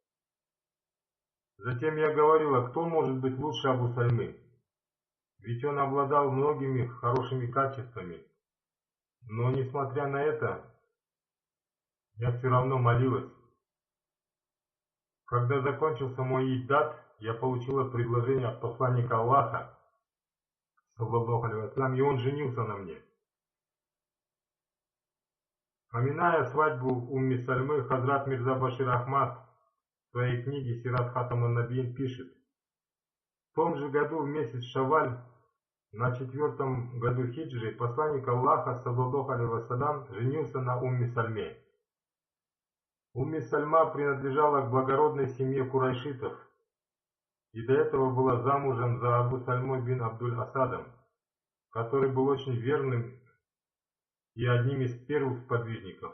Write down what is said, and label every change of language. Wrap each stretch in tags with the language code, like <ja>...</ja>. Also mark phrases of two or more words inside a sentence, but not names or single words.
<ru>Затем я говорила: кто может быть лучше Абу Сальмы? Ведь он обладал многими хорошими качествами. Но несмотря на это, я все равно молилась. Когда закончился мой иддат, я получила предложение от посланника Аллаха,</ru> <ar>صلى الله عليه وسلم,</ar> <ru>и он женился на мне. Поминая свадьбу Умми Сальмы, Хазрат Мирза Башир Ахмад в своей книге «Сират Хатам ан-Набиин» пишет: в том же году в месяц Шаваль, на 4-м году хиджры, посланник Аллаха,</ru> <ar>صلى الله عليه وسلم,</ar> <ru>женился на Умми Сальме. Умми Сальма принадлежала к благородной семье курайшитов и до этого была замужем за Абу Сальмой бин Абдуль-Асадом, который был очень верным и одним из первых сподвижников.</ru>